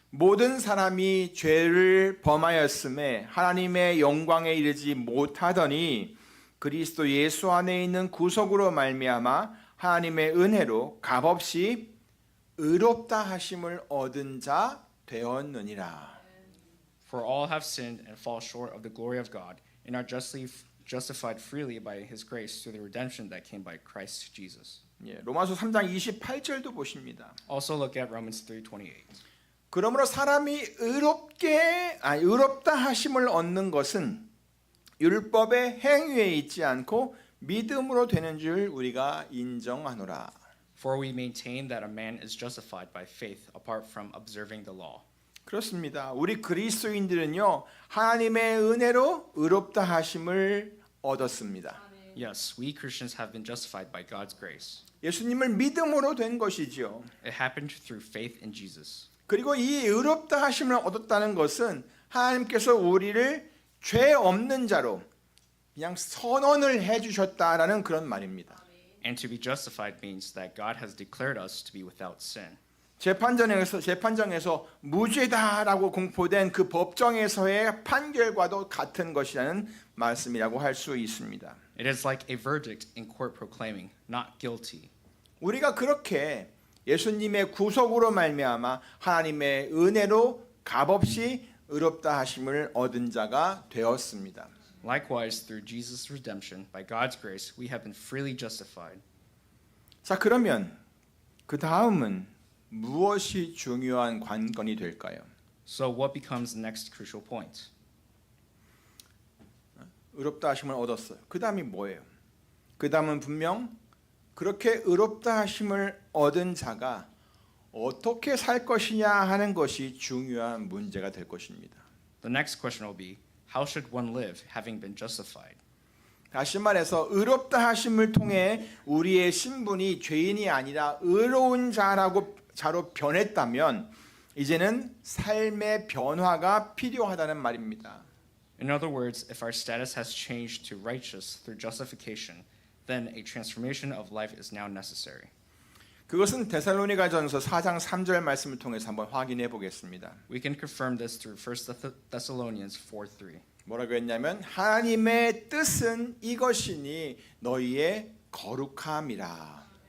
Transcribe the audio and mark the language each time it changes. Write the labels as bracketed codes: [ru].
[ko] 모든 사람이 죄를 범하였음에 하나님의 영광에 이르지 못하더니 그리스도 예수 안에 있는 구속으로 말미암아 하나님의 은혜로 값없이 의롭다 하심을 얻은 자 되었느니라. [en] For all have sinned and fall short of the glory of God and are justified freely by his grace through the redemption that came by Christ Jesus. [ko] 예, 로마서 3장 28절도 보십니다. [en] Also look at Romans 3:28. [ko] 그러므로 사람이 의롭다 하심을 얻는 것은 율법의 행위에 있지 않고 믿음으로 되는 줄 우리가 인정하노라. [en] For we maintain that a man is justified by faith apart from observing the law. [ko] 그렇습니다. 우리 그리스도인들은요, 하나님의 은혜로 의롭다 하심을 얻었습니다. [en] Yes, we Christians have been justified by God's grace. [ko] 예수님을 믿음으로 된 것이지요. [en] It happened through faith in Jesus. [ko] 그리고 이 의롭다 하심을 얻었다는 것은 하나님께서 우리를 죄 없는 자로 그냥 선언을 해주셨다라는 그런 말입니다. [en] And to be justified means that God has declared us to be without sin. [ko] 재판정에서 무죄다라고 공포된 그 법정에서의 판결과도 같은 것이라는 말씀이라고 할 수 있습니다. [en] It is like a verdict in court proclaiming, not guilty. [ko] 우리가 그렇게 예수님의 구속으로 말미암아 하나님의 은혜로 값없이 의롭다 하심을 얻은 자가 되었습니다. [en] Likewise, through Jesus' redemption, by God's grace, we have been freely justified. [ko] 자, 그러면 그 다음은 무엇이 중요한 관건이 될까요? [en] So what becomes the next crucial point? [ko] 의롭다 하심을 얻었어요. 그 다음이 뭐예요? 그 다음은 분명 그렇게 의롭다 하심을 얻은 자가 어떻게 살 것이냐 하는 것이 중요한 문제가 될 것입니다. [en] The next question will be, how should one live having been justified? [ko] 다시 말해서 의롭다 하심을 통해 우리의 신분이 죄인이 아니라 의로운 자로 변했다면 이제는 삶의 변화가 필요하다는 말입니다. [en] In other words, if our status has changed to righteous through justification, then a transformation of life is now necessary. [ko] 그것은 데살로니가전서 4장 3절 말씀을 통해서 한번 확인해 보겠습니다. [en] We can confirm this through 1 Thessalonians 4:3. [ko] 뭐라고 했냐면 하나님의 뜻은 이것이니 너희의 거룩함이라.